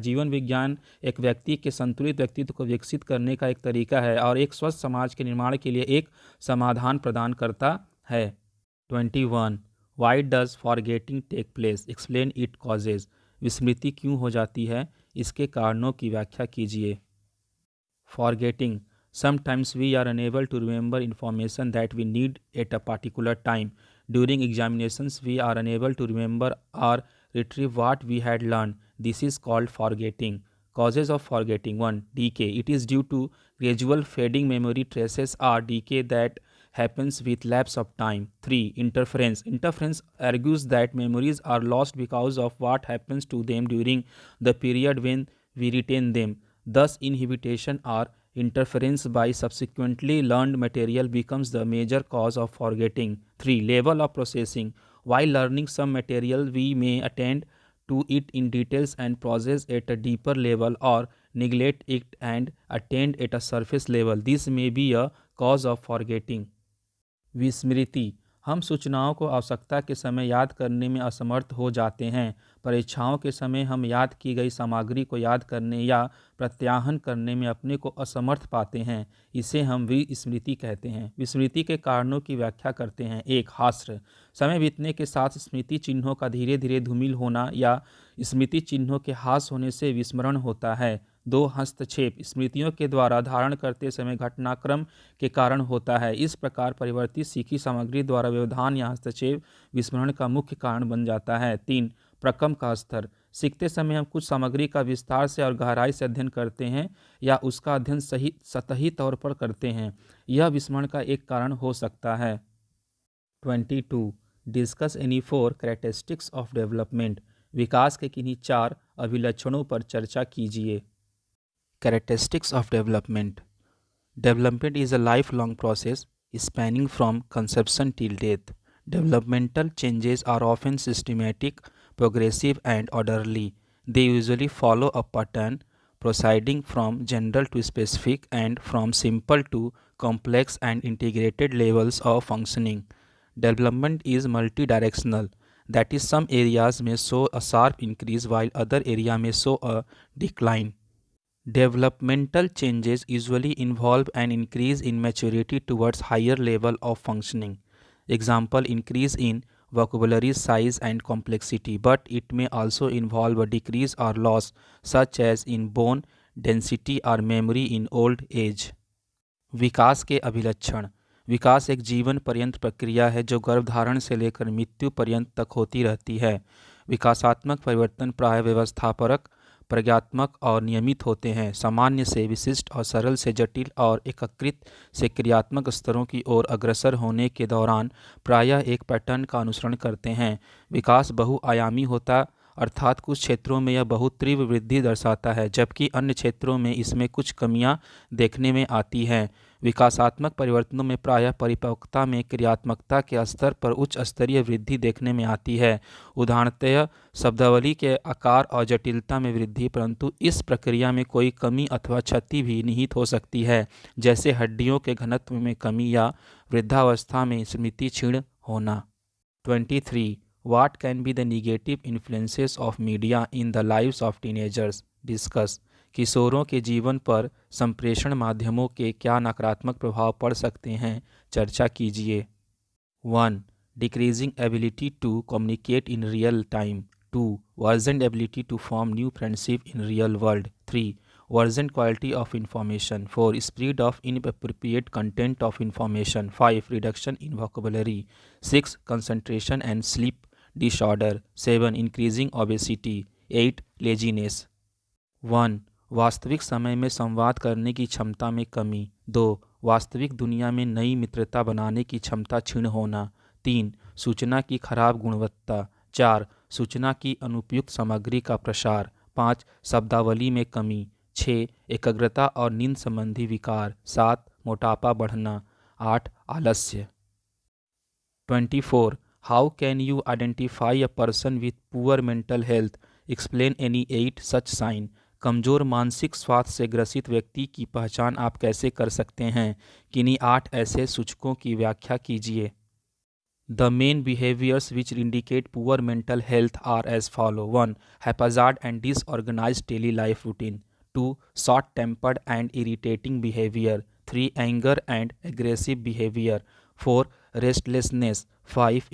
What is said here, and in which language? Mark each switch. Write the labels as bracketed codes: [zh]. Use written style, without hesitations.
[hi] जीवन विज्ञान एक व्यक्ति के संतुलित व्यक्तित्व को विकसित करने का एक तरीका है और एक स्वस्थ समाज के निर्माण के लिए एक समाधान प्रदान करता है। 21. [en] Why does forgetting take place? Explain it causes. [hi] विस्मृति क्यों हो जाती है? इसके कारणों की व्याख्या कीजिए। [en] Forgetting: sometimes we are unable to remember information that we need at a particular time. During examinations, we are unable to remember or retrieve what we had learned. This is called forgetting. Causes of forgetting: 1. Decay. It is due to gradual fading memory traces or decay that happens with lapse of time. 3. Interference. Interference argues that memories are lost because of what happens to them during the period when we retain them. Thus, inhibition or interference by subsequently learned material becomes the major cause of forgetting. 3. Level of processing. While learning some material, we may attend to it in details and process at a deeper level, or neglect it and attend at a surface level. This may be a cause of forgetting. [hi] विस्मृति: हम सूचनाओं को आवश्यकता के समय याद करने में असमर्थ हो जाते हैं। परीक्षाओं के समय हम याद की गई सामग्री को याद करने या प्रत्याहन करने में अपने को असमर्थ पाते हैं। इसे हम विस्मृति कहते हैं। विस्मृति के कारणों की व्याख्या करते हैं। 1. हास्य: समय बीतने के साथ स्मृति चिन्हों का धीरे धीरे धूमिल होना या स्मृति चिन्हों के ह्रास होने से विस्मरण होता है। 2. हस्तक्षेप: स्मृतियों के द्वारा धारण करते समय घटनाक्रम के कारण होता है। इस प्रकार परिवर्तित सीखी सामग्री द्वारा व्यवधान या हस्तक्षेप विस्मरण का मुख्य कारण बन जाता है। 3. प्रकम का स्तर: सीखते समय हम कुछ सामग्री का विस्तार से और गहराई से अध्ययन करते हैं या उसका अध्ययन सतही तौर पर करते हैं। यह विस्मरण का एक कारण हो सकता है। 22. [en] Discuss any 4 characteristics of development. [hi] विकास के किन्हीं 4 अभिलक्षणों पर चर्चा कीजिए। [en] Characteristics of development. Development is a lifelong process spanning from conception till death. Developmental changes are often systematic, progressive, and orderly. They usually follow a pattern proceeding from general to specific and from simple to complex and integrated levels of functioning. Development is multidirectional. That is, some areas may show a sharp increase while other areas may show a decline. Developmental changes usually involve an increase in maturity towards higher level of functioning. Example: increase in vocabulary size and complexity, but it may also involve a decrease or loss, such as in bone density or memory in old age. [hi] विकास के अभिलक्षण। विकास एक जीवन पर्यंत प्रक्रिया है जो गर्भधारण से लेकर मृत्यु पर्यंत तक होती रहती है। विकासात्मक परिवर्तन प्राय व्यवस्थापरक, प्रज्ञात्मक और नियमित होते हैं। सामान्य से विशिष्ट और सरल से जटिल और एकीकृत से क्रियात्मक स्तरों की ओर अग्रसर होने के दौरान प्रायः एक पैटर्न का अनुसरण करते हैं। विकास बहुआयामी होता, अर्थात कुछ क्षेत्रों में यह बहुत तीव्र वृद्धि दर्शाता है जबकि अन्य क्षेत्रों में इसमें कुछ कमियां देखने में आती हैं। विकासात्मक परिवर्तनों में प्रायः परिपक्वता में क्रियात्मकता के स्तर पर उच्च स्तरीय वृद्धि देखने में आती है, उदाहरणतः शब्दावली के आकार और जटिलता में वृद्धि, परंतु इस प्रक्रिया में कोई कमी अथवा क्षति भी निहित हो सकती है, जैसे हड्डियों के घनत्व में कमी या वृद्धावस्था में स्मृति क्षीण होना। 23. [en] What can be the negative influences of media in the lives of teenagers? Discuss. [hi] किशोरों के जीवन पर संप्रेषण माध्यमों के क्या नकारात्मक प्रभाव पड़ सकते हैं, चर्चा कीजिए। 1. [en] Decreasing ability to communicate in real time. 2. Worsened ability to form new friendship in real world. 3. Worsened quality of information. 4. Spread of inappropriate content of information. 5. Reduction in vocabulary. 6. Concentration and sleep disorder. 7. Increasing obesity. 8. Laziness. 1. [hi] वास्तविक समय में संवाद करने की क्षमता में कमी। 2. वास्तविक दुनिया में नई मित्रता बनाने की क्षमता क्षीण होना। 3. सूचना की खराब गुणवत्ता। 4. सूचना की अनुपयुक्त सामग्री का प्रसार। 5. शब्दावली में कमी। 6. एकाग्रता और नींद संबंधी विकार। 7. मोटापा बढ़ना। 8. आलस्य। 24. [en] How can you identify a person with poor mental health? Explain any 8 such sign. [hi] कमज़ोर मानसिक स्वास्थ्य से ग्रसित व्यक्ति की पहचान आप कैसे कर सकते हैं? किन्हीं 8 ऐसे सूचकों की व्याख्या कीजिए। [en] The main behaviors which indicate poor mental health are as follow. 1. Haphazard and disorganized daily life routine. 2. Short-tempered and irritating behavior. 3. Anger and aggressive behavior. 4. Restlessness. 5.